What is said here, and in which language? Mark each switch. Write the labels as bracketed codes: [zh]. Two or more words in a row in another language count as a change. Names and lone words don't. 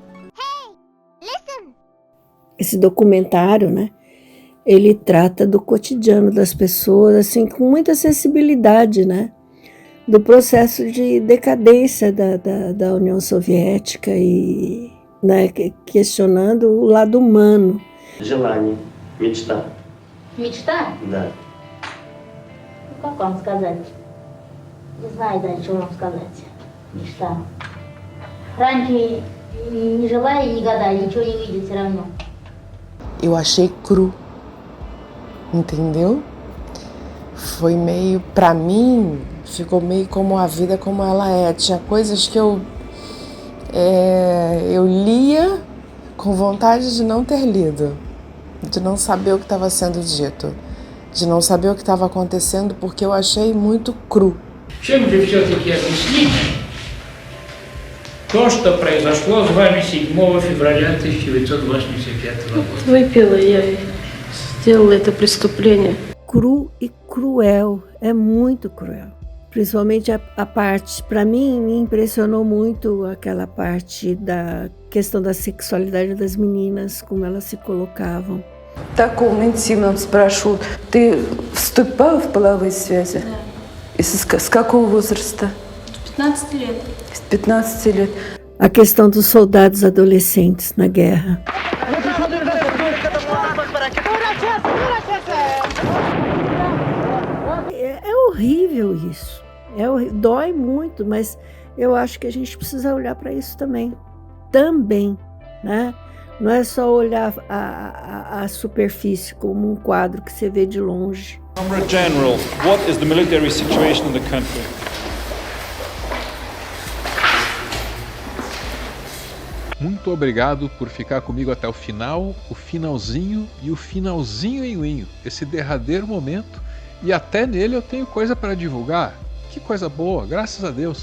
[pt] Esse documentário, né? Ele trata do cotidiano das pessoas, assim, com muita sensibilidade, né? Do processo de decadência da União Soviética e, né, questionando o lado humano. [ru] Желание, мечта. Мечта? Да. Как вам сказать? Не знаю даже, что вам сказать. Мечта. Раньше не желая, не гадая, ничего не видит все равно. [pt] Eu achei cru, entendeu? Foi meio, pra mim, ficou meio como a vida como ela é. Tinha coisas que eu lia com vontade de não ter lido, de não saber o que estava sendo dito, de não saber o que estava acontecendo, porque eu achei muito cru. [ru] Чем же все-таки объяснить то, что произошло с вами 7 февраля 1985 года? Выпила я и сделала это преступление. [pt] Cru e cruel, é muito cruel. Principalmente a parte, para mim, me impressionou muito aquela parte da questão da sexualidade das meninas, como elas se colocavam. [ru] Таком интимном спрошу, ты вступала в половые связи? Да. С какого возраста? С 15 лет. С 15 лет. [pt] A questão dos soldados adolescentes na guerra. É horrível isso. Dói muito, mas eu acho que a gente precisa olhar para isso também. Também, né? Não é só olhar a superfície como um quadro que você vê de longe. [en] Comrade General, what is the military situation in the country? [pt] Muito obrigado por ficar comigo até o final, o finalzinho e o finalzinho, esse derradeiro momento. E até nele eu tenho coisa para divulgar. Que coisa boa, graças a Deus.